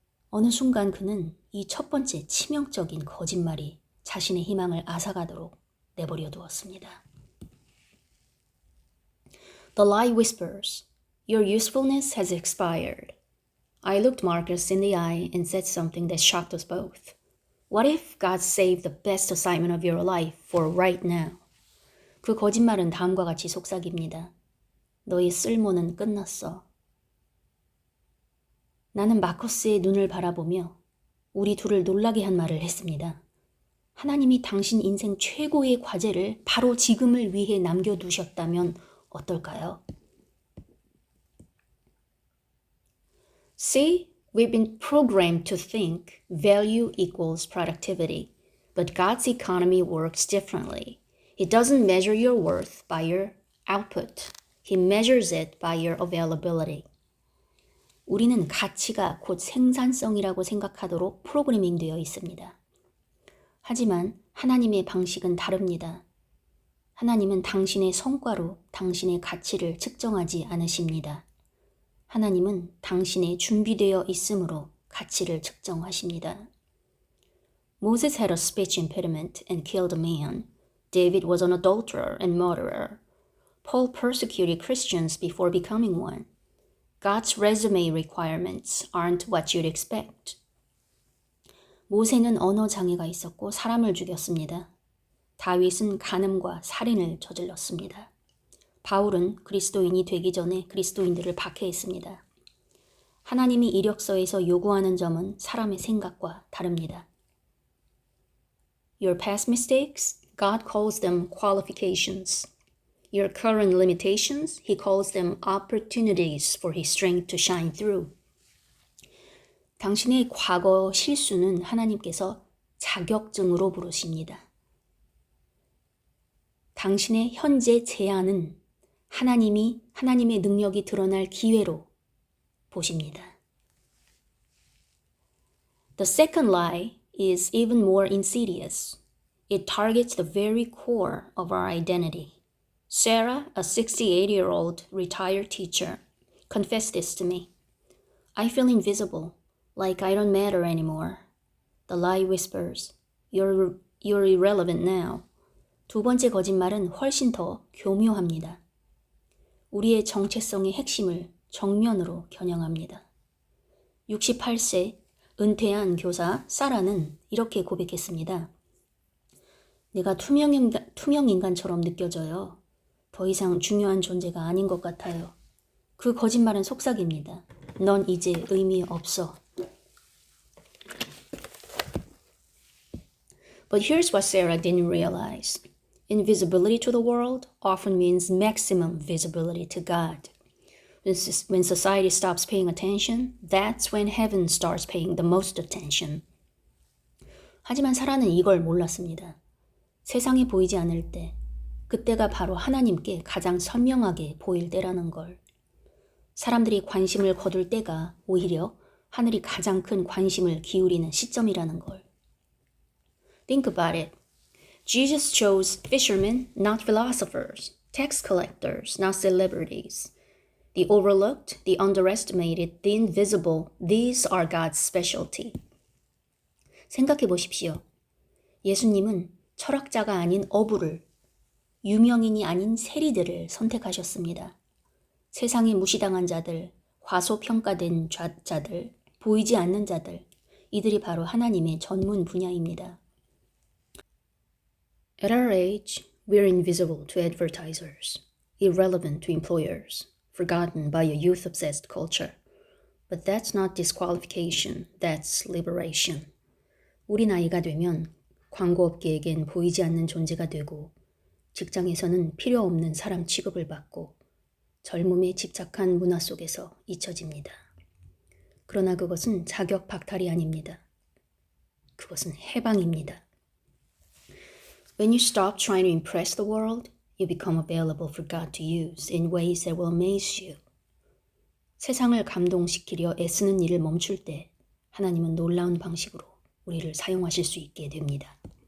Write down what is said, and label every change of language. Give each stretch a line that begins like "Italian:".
Korean: 어느 순간 그는 이 첫 번째 치명적인 거짓말이 자신의 희망을 앗아가도록 내버려 두었습니다.
English: The lie whispers, your usefulness has expired. I looked Marcus in the eye and said something that shocked us both. What if God saved the best assignment of your life for right now?
Korean: 그 거짓말은 다음과 같이 속삭입니다. 너의 쓸모는 끝났어. 나는 마커스의 눈을 바라보며 우리 둘을 놀라게 한 말을 했습니다. 하나님이 당신 인생 최고의 과제를 바로 지금을 위해 남겨두셨다면 어떨까요?
English: See, we've been programmed to think value equals productivity, but God's economy works differently. He doesn't measure your worth by your output. He measures it by your availability.
Korean: 우리는 가치가 곧 생산성이라고 생각하도록 프로그래밍 되어 있습니다. 하지만 하나님의 방식은 다릅니다. 하나님은 당신의 성과로 당신의 가치를 측정하지 않으십니다. 하나님은 당신의 준비되어 있음으로 가치를 측정하십니다.
English: Moses had a speech impediment and killed a man. David was an adulterer and murderer. Paul persecuted Christians before becoming one. God's resume requirements aren't what you'd expect.
Korean: 모세는 언어 장애가 있었고 사람을 죽였습니다. 다윗은 간음과 살인을 저질렀습니다. 바울은 그리스도인이 되기 전에 그리스도인들을 박해했습니다. 하나님이 이력서에서 요구하는 점은 사람의 생각과 다릅니다.
English: Your past mistakes, God calls them qualifications. Your current limitations, He calls them opportunities for His strength to shine through.
Korean: 당신의 과거 실수는 하나님께서 자격증으로 부르십니다. 당신의 현재 제한은 하나님의 능력이 드러날 기회로 보십니다.
English: The second lie is even more insidious. It targets the very core of our identity. Sarah, a 68-year-old retired teacher, confessed this to me. I feel invisible, like I don't matter anymore. The lie whispers, you're irrelevant now.
Korean: 두 번째 거짓말은 훨씬 더 교묘합니다. 우리의 정체성의 핵심을 정면으로 겨냥합니다. 68세 은퇴한 교사 사라는 이렇게 고백했습니다. 내가 투명 인간처럼 느껴져요. 더 이상 중요한 존재가 아닌 것 같아요. 그 거짓말은 속삭입니다. 넌 이제 의미 없어.
English: But here's what Sarah didn't realize. Invisibility to the world often means maximum visibility to God. When society stops paying attention, that's when heaven starts paying the most attention.
Korean: 하지만 사라는 이걸 몰랐습니다. 세상에 보이지 않을 때, 그때가 바로 하나님께 가장 선명하게 보일 때라는 걸. 사람들이 관심을 거둘 때가 오히려 하늘이 가장 큰 관심을 기울이는 시점이라는 걸.
English: Think about it. Jesus chose fishermen, not philosophers, tax collectors, not celebrities. The overlooked, the underestimated, the invisible, these are God's specialty.
Korean: 생각해 보십시오. 예수님은 철학자가 아닌 어부를, 유명인이 아닌 세리들을 선택하셨습니다. 세상에 무시당한 자들, 과소평가된 자들, 보이지 않는 자들, 이들이 바로 하나님의 전문 분야입니다.
English: At our age, we're invisible to advertisers, irrelevant to employers, forgotten by a youth-obsessed culture. But that's not disqualification, that's liberation.
Korean: 우리 나이가 되면 광고업계에겐 보이지 않는 존재가 되고 직장에서는 필요 없는 사람 취급을 받고 젊음에 집착한 문화 속에서 잊혀집니다. 그러나 그것은 자격 박탈이 아닙니다. 그것은 해방입니다.
English: When you stop trying to impress the world you become available for God to use in ways that will amaze you.
Korean: 세상을 감동시키려 애쓰는 일을 멈출 때 하나님은 놀라운 방식으로 우리를 사용하실 수 있게 됩니다.